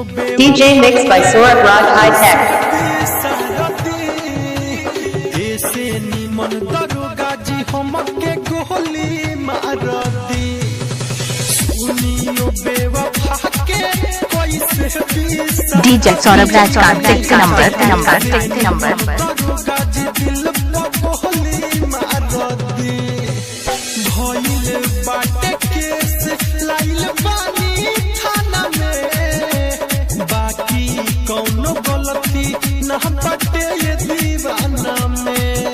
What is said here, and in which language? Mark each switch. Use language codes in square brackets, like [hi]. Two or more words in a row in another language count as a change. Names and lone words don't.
[en] DJ mixed by Saurabh Raj High Tech. [bho] ऐसे निमन दरोगा जी हमके गोली मारती। सुनियो बेवफा के कैसे बिसरती, [en] DJ Saurabh Raj contact number. [bho] दरोगा जी दिल पर गोली मारती। भइल बाटे केस लाइल बानी थाना में, बाकी कौनो गलती ना बाटे ये दीवाना में।